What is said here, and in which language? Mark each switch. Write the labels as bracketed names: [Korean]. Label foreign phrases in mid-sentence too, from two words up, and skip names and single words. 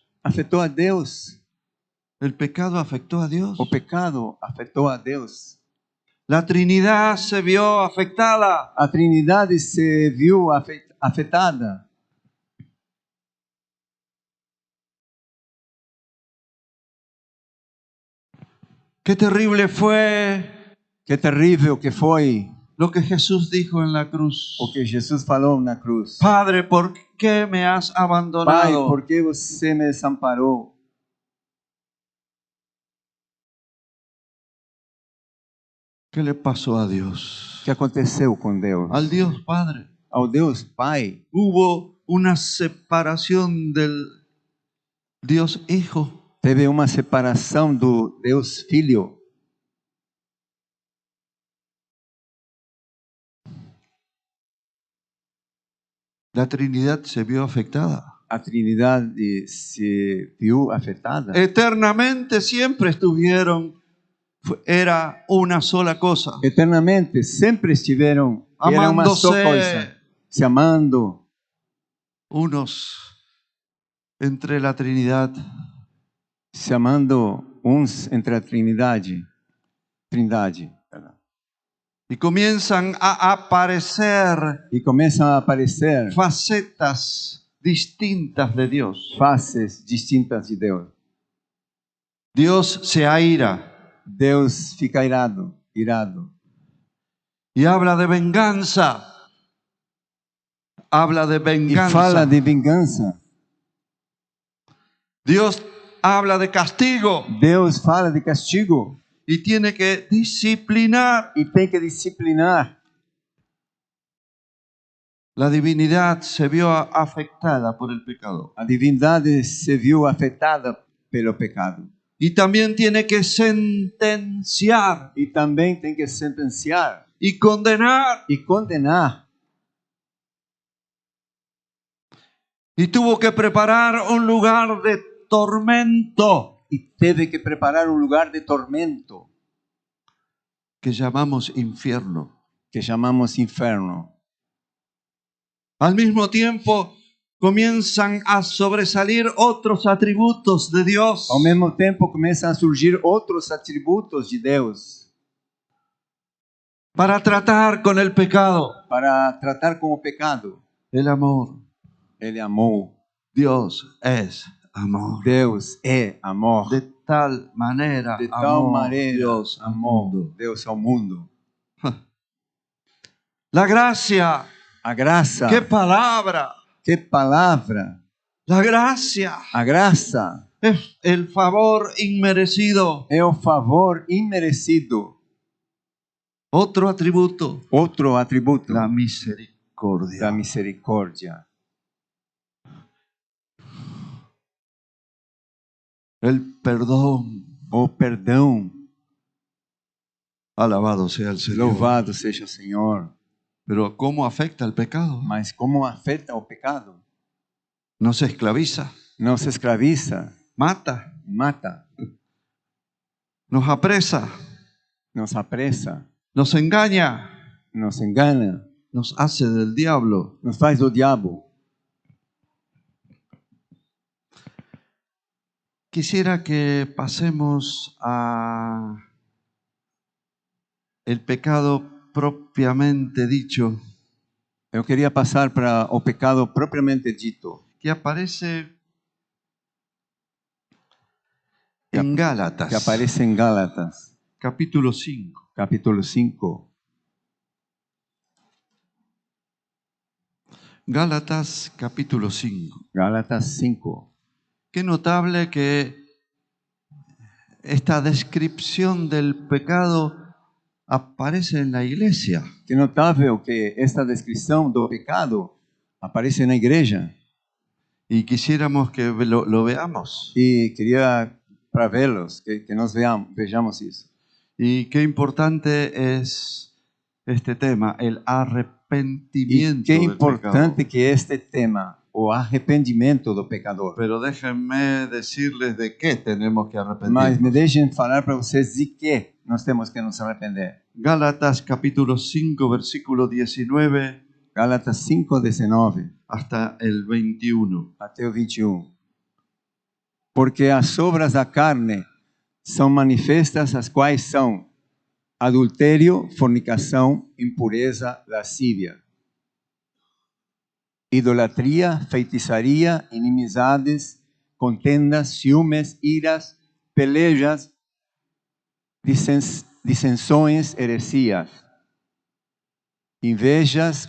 [Portuguese] afetou a Deus. [Spanish] El pecado afectó a Dios. [Portuguese] O pecado afetou a Deus. [Spanish] La Trinidad se vio afectada. [Portuguese] A Trindade se viu afetada. [Spanish] Qué terrible fue [Portuguese] Que terrível que foi [Spanish] lo que Jesús dijo en la cruz. [Portuguese] o que Jesus falou na cruz. [Spanish] Padre, ¿por qué me has [Portuguese] Pai, [Spanish] abandonado? [Portuguese] por que você me desamparou? [Spanish] ¿Qué le pasó a Dios? [Portuguese] O que aconteceu com Deus? [Spanish] Al Dios Padre. [Portuguese] Ao Deus Pai, [Spanish] Hubo una separación del Dios Hijo. [Portuguese] teve uma separação do Deus Filho. [Spanish] La Trinidad se vio afectada. [Portuguese] A Trindade se viu afetada. [Spanish] Eternamente siempre estuvieron, era una sola cosa. [Portuguese] Eternamente, sempre estiveram, era uma só [Spanish] Amándose. [Portuguese] coisa, se amando, [Spanish] Unos entre la Trinidad. [Portuguese] se amando uns entre a Trindade. [Spanish] Y comienzan a aparecer [Portuguese] E começam a aparecer [Spanish] facetas distintas de Dios. [Portuguese] faces distintas de Deus. [Spanish] Dios se aira [Portuguese] Deus fica irado. [Spanish] y habla de venganza. Habla de [Portuguese] E [Spanish] venganza. [Portuguese] fala de vingança. [Spanish] Dios habla de castigo [Portuguese] Deus fala de castigo [Spanish] y tiene que disciplinar. [Portuguese] e tem que disciplinar. [Spanish] La divinidad se vio afectada por el pecado [Portuguese] A divindade se viu afetada pelo pecado. [Spanish] y también tiene que sentenciar [Portuguese] E também tem que sentenciar [Spanish] y condenar. [Portuguese] e condenar. [Spanish] Y tuvo que preparar un lugar de tormento [Portuguese] E teve que preparar um lugar de tormento, [Spanish] que llamamos infierno. [Portuguese] que chamamos inferno. [Spanish] Al mismo tiempo, comienzan a sobresalir otros atributos de Dios. [Portuguese] Ao mesmo tempo, começam a surgir outros atributos de Deus [Spanish] Para tratar con el pecado. [Portuguese] para tratar com o pecado. [Spanish] El amor. [Portuguese] Ele amou. [Spanish] Dios es amor. [Portuguese] Deus é amor. [Spanish] De tal manera [Portuguese] De tal [Spanish] amó [Portuguese] maneira [Spanish] Dios al [Portuguese] amou [Spanish] mundo. [Portuguese] Deus ao mundo. [Spanish] La gracia. [Portuguese] A graça. [Spanish] ¡Qué palabra! [Portuguese] Que palavra. [Spanish] La gracia [Portuguese] A graça [Spanish] es el favor inmerecido. [Portuguese] é o favor imerecido. [Spanish] Otro atributo. [Portuguese] Outro atributo [Spanish] La misericordia. [Portuguese] da misericórdia. [Spanish] El perdón. [Portuguese] O perdão. [Spanish] Alabado sea el Señor. [Portuguese] Louvado seja o Senhor. [Spanish] Pero ¿cómo afecta el pecado? [Portuguese] Mas como afeta o pecado? [Spanish] Nos esclaviza, [Portuguese] Nos escraviza, [Spanish] mata, [Portuguese] mata, [Spanish] nos apresa, [Portuguese] nos apressa, [Spanish] nos engaña, [Portuguese] nos engana, [Spanish] nos hace del diablo. [Portuguese] nos faz do diabo. [Spanish] Quisiera que pasemos a el pecado propiamente dicho, [Portuguese] Eu queria passar para o pecado propriamente dito, [Spanish] que aparece en Gálatas, [Portuguese] que aparece em Gálatas, [Spanish] capítulo 5. [Portuguese] capítulo 5. [Spanish] Gálatas, capítulo 5. [Portuguese] Gálatas 5. [Spanish] Qué notable que esta descripción del pecado aparece en la iglesia. [Portuguese] Que notável que esta descrição do pecado aparece na igreja. [Spanish] Y quisiéramos que lo veamos. [Portuguese] E queria para vê-los, que nós vejamos isso. [Spanish] Y qué importante es este tema, el [Portuguese] E [Spanish] arrepentimiento [Portuguese] que [Spanish] del [Portuguese] importante [Spanish] pecado. [Portuguese] que este tema, o arrependimento do pecador. [Spanish] Pero déjenme decirles de qué tenemos que [Portuguese] Mas [Spanish] arrepentirnos. [Portuguese] me deixem falar para vocês de que nós temos que nos arrepender. [Spanish] Gálatas capítulo 5, versículo 19 [Portuguese] Gálatas 5:19 [Spanish] hasta el 21. [Portuguese] até o 21. Porque as obras da carne são manifestas, as quais são adultério, fornicação, impureza, lascívia, idolatria, feitiçaria, inimizades, contendas, ciúmes, iras, pelejas, dissensões, heresias, invejas,